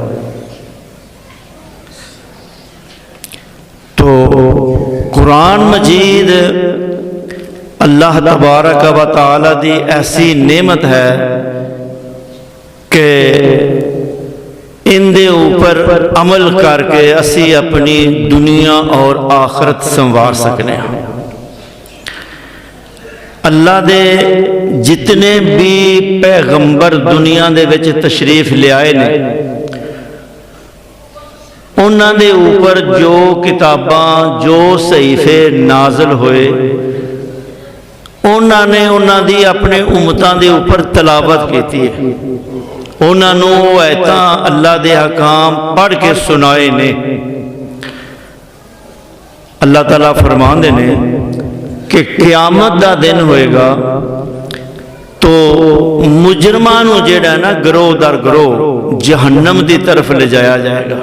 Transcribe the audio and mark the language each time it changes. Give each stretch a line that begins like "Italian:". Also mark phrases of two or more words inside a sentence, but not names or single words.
Punjabi: تو قرآن مجید اللہ تبارک و تعالی دی ایسی نعمت ہے کہ ان دے اوپر عمل کر کے اسی اپنی دنیا اور آخرت سنوار سکنے ہیں۔ اللہ دے جتنے بھی پیغمبر دنیا دے وچ تشریف لے آئے نے انہاں دے اوپر جو کتاباں جو صحیفے نازل ہوئے انہاں نے انہاں دی اپنے امتاں دے اوپر تلاوت کیتی ہے، انہاں نو ایتاں اللہ دے حکام پڑھ کے سنائے نے۔ اللہ تعالیٰ فرمان دینے کہ قیامت دا دن ہوئے گا تو مجرمانو جیڑا نا گروہ در گروہ جہنم دی طرف لے جایا جائے گا۔